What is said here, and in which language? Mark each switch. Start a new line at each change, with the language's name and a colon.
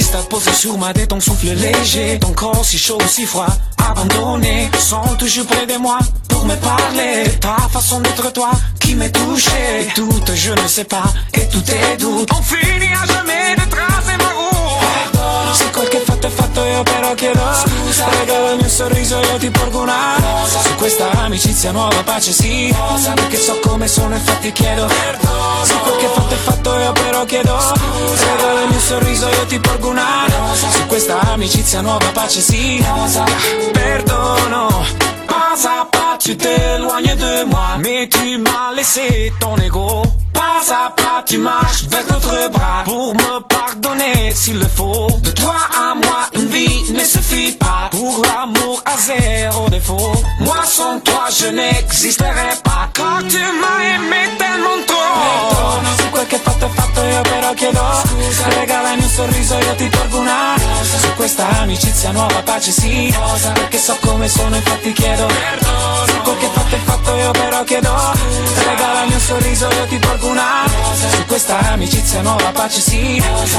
French: Posé sur ma tête, ton souffle léger. Ton corps si chaud, si froid, abandonné. Sens toujours près de moi pour me parler. Ta façon d'être toi qui m'est touché. Et tout, je ne sais pas, et tout est doute. On finit à jamais de tracer ma route.
Italian: Si quel che fatto è fatto, io però chiedo scusa. Regalami un sorriso, io ti porgo una rosa. Su questa amicizia nuova pace sì rosa. Perché so come sono, infatti chiedo perdono. Se quel che fatto è fatto, io però chiedo scusa. Regalami un sorriso, io ti porgo una rosa. Su questa amicizia nuova pace sì rosa. Perdono.
French: Pas à pas, tu t'éloignes de moi. Mais tu m'as laissé ton ego. Pas à pas, tu marches vers d'autres bras. Pour me pardonner s'il le faut. De toi à moi, une vie ne suffit pas. Pour l'amour à zéro défaut. Moi sans toi, je n'existerai pas. Car tu m'as aimé tellement trop.
Italian: Perdono, su quel che fatto è fatto, io però chiedo scusa. Regalami un sorriso, io ti porgo una rosa. Su questa amicizia nuova pace sì rosa. Perché so come sono, infatti chiedo perdono. Su quel che fatto è fatto, io però chiedo scusa. Regalami un sorriso, io ti porgo una rosa. Su questa amicizia nuova pace sì rosa.